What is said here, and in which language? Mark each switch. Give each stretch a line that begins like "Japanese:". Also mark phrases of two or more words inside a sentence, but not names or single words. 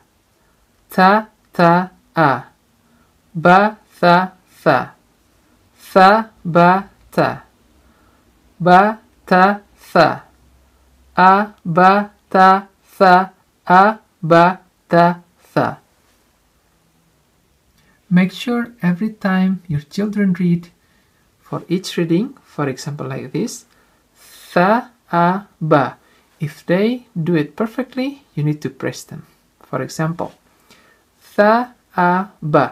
Arabic: تَ، تَ، أَ. بَ، ثَ، ثَ. ثَ، بَ، تَ. بَ، تَ، ثَ. أَ، بَ، تَ، ثَ. أَ، بَ، تَ، ثَ.
English: Make sure every time your children read, for each reading, for example like this,
Arabic: ثَ، أَ، بَ.
English: If they do it perfectly, you need to praise them. For example,
Arabic: ثَ، أَ، بَ.